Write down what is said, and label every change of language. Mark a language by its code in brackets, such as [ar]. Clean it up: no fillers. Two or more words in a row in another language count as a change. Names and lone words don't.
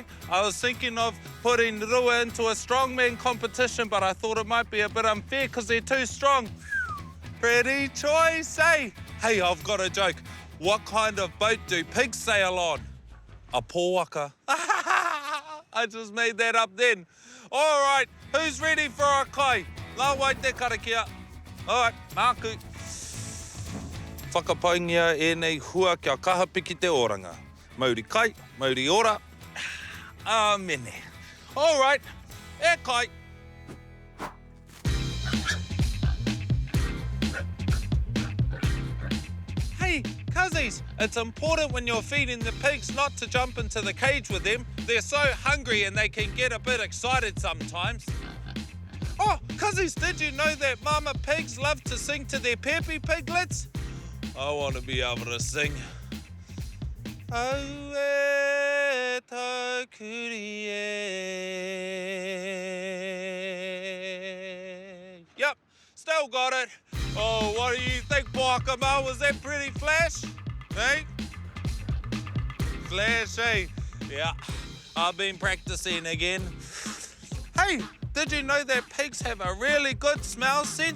[en] I was thinking of putting Rua into a strongman competition, but I thought it might be a bit unfair because they're too strong. Pretty choice, eh? Hey, I've got a joke. What kind of boat do pigs sail on? A poaka. I just made that up then. All right, who's ready for a kai? [mi] La wai te karakia. [en] All right, [mi] māku. Whakapaingia e nei hua kia kahapiki te oranga. Mauri kai, mauri ora. Amene. [en] All right, [mi] e kai. [en] Hey, cuzzies, it's important when you're feeding the pigs not to jump into the cage with them. They're so hungry and they can get a bit excited sometimes. Oh, cuzzies, did you know that mama pigs love to sing to their peppy piglets? I want to be able to sing. [mi] Au e tau kuri e. [en] Yep, still got it. Oh, what do you think, Poakama? Was that pretty flash? Hey? Flash, eh? Yeah, I've been practicing again. Hey, did you know that pigs have a really good smell sense?